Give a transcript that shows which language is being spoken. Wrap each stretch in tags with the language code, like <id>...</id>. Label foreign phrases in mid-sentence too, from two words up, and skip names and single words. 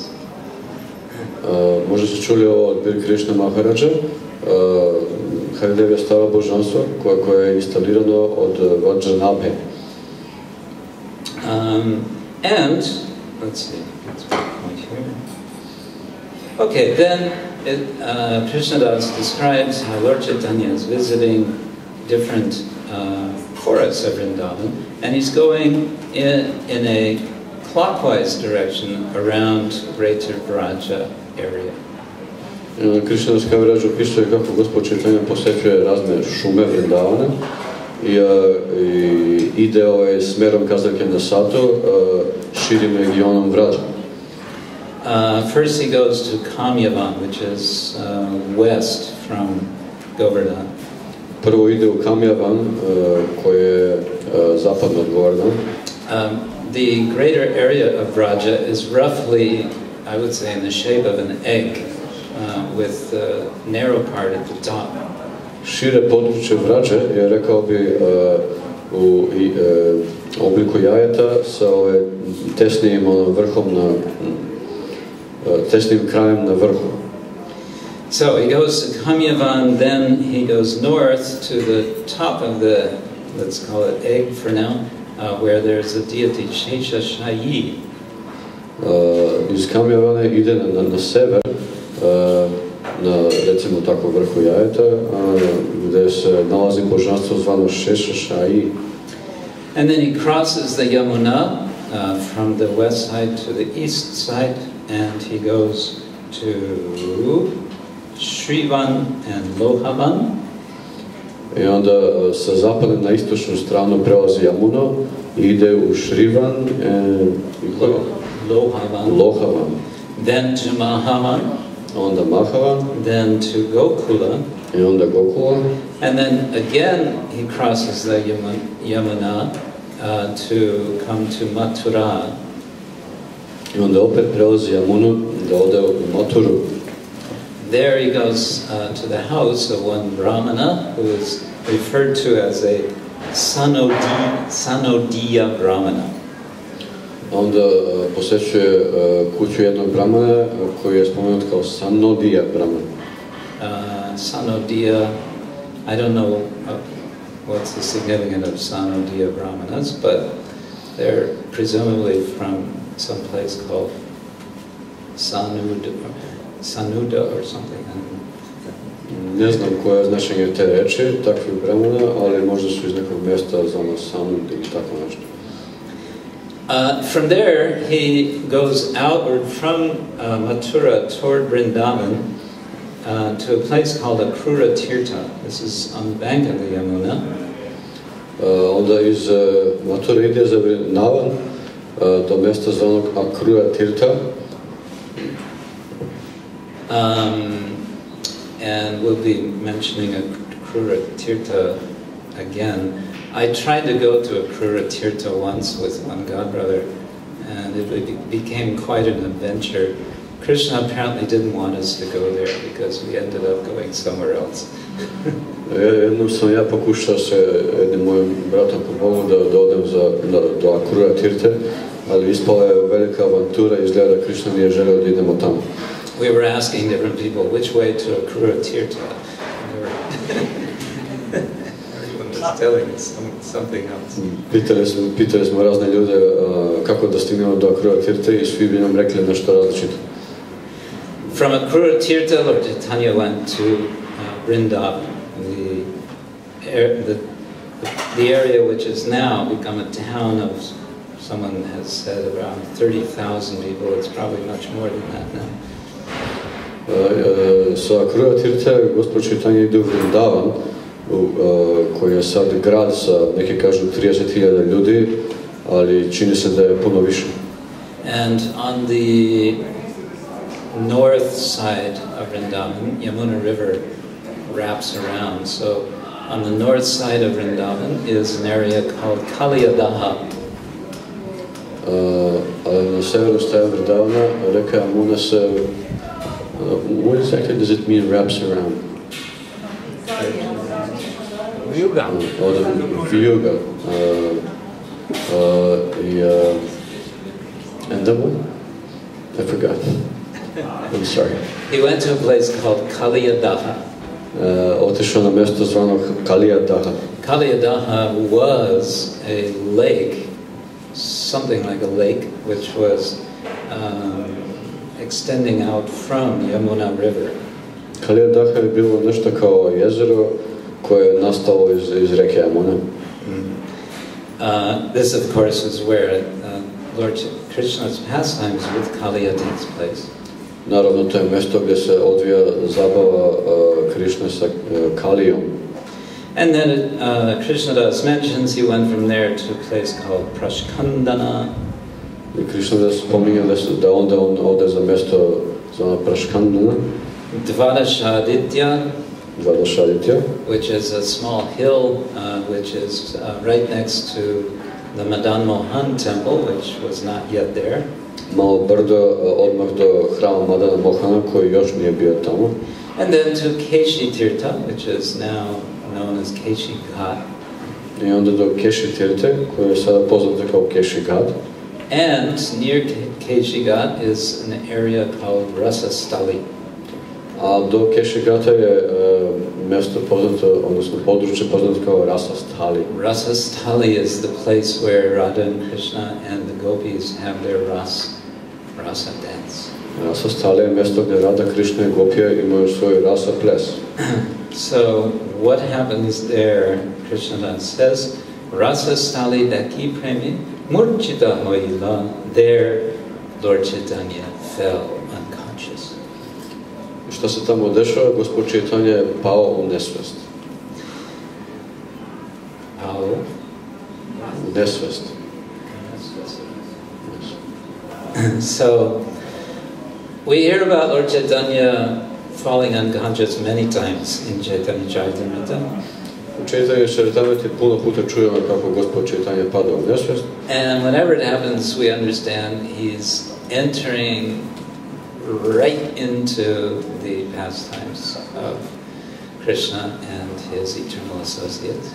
<sr>Možda ste čuli ovo od bir Krsna Maharaja. Haridev je staro božanstvo koje je instalirano od Vajranabhe.</sr> <en>And, let's see, let's put a point here. Okay, then Krishnadas describes how Lord Chaitanya is visiting different forests of Vrindavan, and he's going in a clockwise direction around Greater Vraja area.</en> <sr>Krishnadas Kaviraj opisuje kako Gospod Chaitanya posjećuje razne šume Vrindavana i ide smerom kazaljke na Sato, širim regionom Vrađa.</sr> <en>First he goes to Kamyavan, which is west from Govardhan.</en> <sr>Prvo ide u Kamyavan, koji je zapadno od Govardhan.</sr> <en>The greater area of Vraja is roughly, I would say, in the shape of an egg, with the narrow part at the top.</en> <sr>Šire područje Vrađe je, rekao bi, u obliku jajeta sa tesnim vrhom tesnim krajem na vrhu.</sr> <en>So he goes to Kamyavan, then he goes north to the top of the, let's call it egg for now, where there's a deity Sheshashayi.</en> <sr>Iz Kamyavana ide na sever, na recimo tako vrhu jajeta, gdje se nalazi božanstvo zvano Sheshashayi.</sr> <en>And then he crosses the Yamuna from the west side to the east side, and he goes to Shrivan and Lohavan.</en> <sr>I onda sa zapadne na istočnu stranu prelazi Jamuno i ide u Shrivan i Lohavan.</sr> <en>Then to Mahavan.</en> <sr>Onda Mahavan.</sr> <en>Then to Gokula.</en> <sr>I onda Gokula.</sr> <en>And then again he crosses the Yamuna to come to Mathura.</en> <sr>I onda opet prelazi Jamunu da ode u Mathuru.</sr> <en>There he goes to the house of one Brahmana who is referred to as a Sanodiya Brahmana.</en> <sr>Onda posjećuje kuću jednog Brahmana koji je spomenut kao Sanodiya Brahmana.</sr> <en>Sanodiya, I don't know what's the significance of Sanodiya Brahmanas, but they're presumably from some place called Sanuda or something.</en> <sr>Ne znam koje je značenje te reči, takvih Brahmana, ali možda su iz nekog mjesta zvano Sanud ili tako nešto.</sr> <en>From there, he goes outward from Mathura toward Vrindavan to a place called Akrura Tirtha. This is on the bank of the Yamuna.</en> <sr>Onda iz Mathura ide za Vrindavan do mjesta zvanog Akrura Tirtha.</sr> <en>And we'll be mentioning Akrura Tirtha again. I tried to go to Akrura Tirtha once with one godbrother, and it became quite an adventure. Krishna apparently didn't want us to go there because we ended up going somewhere else.</en> <sr>Jednom sam ja pokušao se jednim mojim bratom po Bogu da odem do Akrura Tirthe, ali ispala je velika avantura i izgleda da Krishna nije želeo da idemo tamo.</sr> <en>We were asking different people which way to Akrura Tirtha. Everyone was telling us something else.</en> <sr>Pitali smo razne ljude kako da stignemo do Akrura Tirthe i svi bi nam rekli nešto različito.</sr> <en>From Akrura Tirtha, Lord Chaitanya went to Vrindavan, the area which has now become a town of, someone has said, around 30,000 people. It's probably much more than that now.</en> <sr>Sa Akrura Tirthe Gospod Chaitanya ide u Vrindavan, koji je sad grad sa, neki kažu, 30.000 ljudi, ali čini se da je puno više.</sr> <en>And on the north side of Vrindavan, Yamuna River wraps around. So on the north side of Vrindavan is an area called Kaliyadaha.</en> <sr>Na severu strane Vrindavana reka Yamuna se,</sr> <en>what exactly does it mean wraps around?</en> <sr>Vyuga.</sr> <en>Vyuga. And then what? I forgot. I'm sorry. He went to a place called Kaliyadaha.</en> <sr>Otišao na mjesto zvano Kaliyadaha.</sr> <en>Kaliyadaha was a lake, something like a lake, which was extending out from Yamuna River.</en> <sr>Kaliyadaha je bilo nešto kao jezero koje je nastalo iz reke Yamuna.</sr> <en>This, of course, is where Lord Krishna's pastimes with Kaliya takes place.</en> <sr>Naravno, to je mjesto gdje se odvija zabava Krishne sa Kalijom.</sr> <en>And then Krishnadas mentions he went from there to a place called Prashkandana.</en> <sr>I Krishnadas spominje da onda on ode za mjesto zvano Prashkandana, Dvadashaditya,</sr> <en>which is a small hill which is right next to the Madan Mohan temple, which was not yet there.</en> <sr>Malo brdo odmah do hrama Madana Mohana koji još nije bio tamo.</sr> <en>And then to Keshi Tirtha, which is now known as Keshi Ghat.</en> <sr>I onda do Keshi Tirthe, koje je sada poznato kao Keshi Ghat.</sr> <en>And near Keshi Ghat is an area called Rasastali.</en> <sr>A do Keshi Ghata je mjesto poznato, odnosno područje poznato kao Rasastali.</sr> <en>Rasastali is the place where Radha and Krishna and the gopis have their rasa dance.</en> <sr>Rasastali je mjesto gdje Radha, Krishna i gopije imaju svoj rasa ples.</sr> <en>So what happens there, Krishnadas says,</en> <bn>রাসস্থলী দেখি প্রেমে মূর্ছিত হইলা.</bn> <en>There Lord Chaitanya fell unconscious.</en> <sr>Šta se tamo dešava? Gospod Chaitanya je pao u nesvest. Pao? U nesvest.</sr> <en>So we hear about Lord Chaitanya falling unconscious many times in Chaitanya Charitamrita.</en> <sr>U Chaitanya Charitamriti puno puta čujemo kako Gospod Chaitanya pada u nesvest.</sr> <en>And whenever it happens, we understand he's entering right into the pastimes of Krishna and his eternal associates.</en>